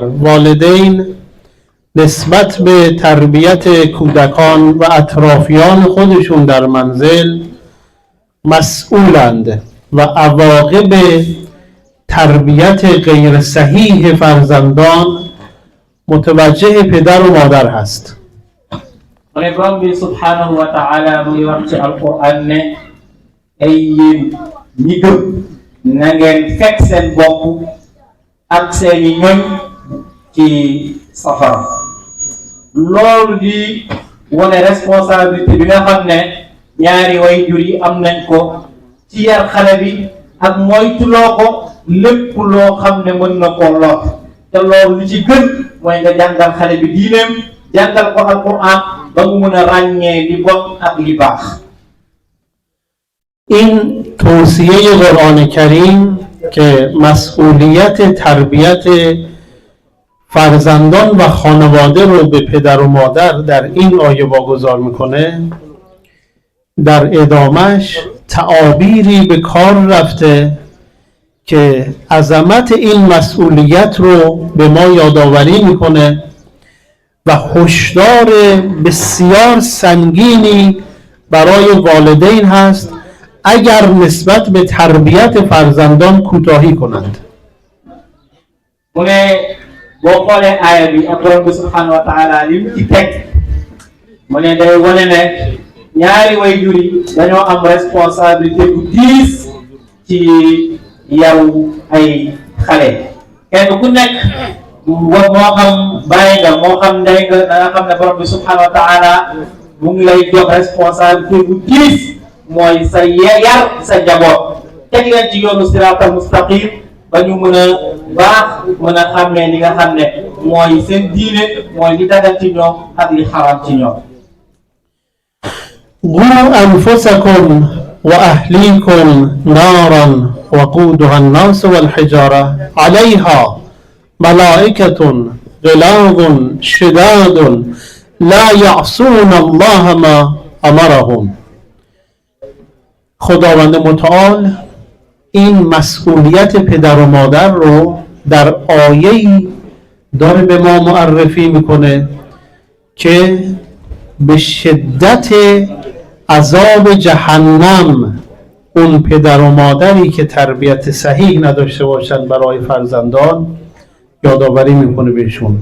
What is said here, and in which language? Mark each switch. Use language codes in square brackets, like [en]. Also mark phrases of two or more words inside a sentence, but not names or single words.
[fa] والدین نسبت به تربیت کودکان و اطرافیان خودشون در منزل مسئولند و عواقب تربیت غیر صحیح فرزندان متوجه پدر و مادر هست. [wo] mu ne borom bi [ar] سبحانه وتعالى [wo] mu ngi wax ci alquran ne ay yéen ñi gëm na ngeen fekk seen bopp ak seeni ñoñ ci safara. loolu di wane responsabilité bi nga xam ne ñaari waajur yi am nañ ko ci yar xale bi ak moytuloo ko lépp loo xam ne mën na koo lor, te loolu lu ci gën mooy nga jàngal xale bi diineem, jàngal ko alquran ba mu mën a ràññee li bon ak li baax. [fa] این توصیه قرآن کریم که مسئولیت تربیت فرزندان و خانواده رو به پدر و مادر در این آیه واگذار میکنه، در ادامهش تعابیری به کار رفته که عظمت این مسئولیت رو به ما یادآوری میکنه و هشدار بسیار سنگینی برای والدین هست اگر نسبت به تربیت فرزندان کوتاهی کنند. [wo] mu ne boo xoolee aaya bi ak borom bi [ar] سبحانه وتعالى [wo] li mu ci teg mu ne day wane ne ñaari waajur yi dañoo am responsabilité bu diis ci yaru ay xale. kenn ku nekk moo xam bàyyi nga moo xam ndey nga da nga xam ne borom bi [ar] سبحانه وتعالى [wo] mu ngi lay jox responsabilité bu diis mooy sa yar sa njaboot, teg leen ci yoonu [ar] الصراط المستقيم [wo] ba ñu mën a baax, mën a xàmmee li nga xam ne mooy seen diine, mooy li dagal ci ñoom ak li xaraam ci ñoom. [ar] قوا انفسکم وأهليكم نارا وقودها الناس والحجارة عليها ملائكة غلاظ شداد لا يعصون الله ما أمرهم. [fa] خداوند متعال این مسئولیت پدر و مادر رو در آیه‌ای داره به ما معرفی میکنه که به شدت عذاب جهنم اون پدر و مادری که تربیت صحیح نداشته باشند برای فرزندان یادآوری میکنه بهشون.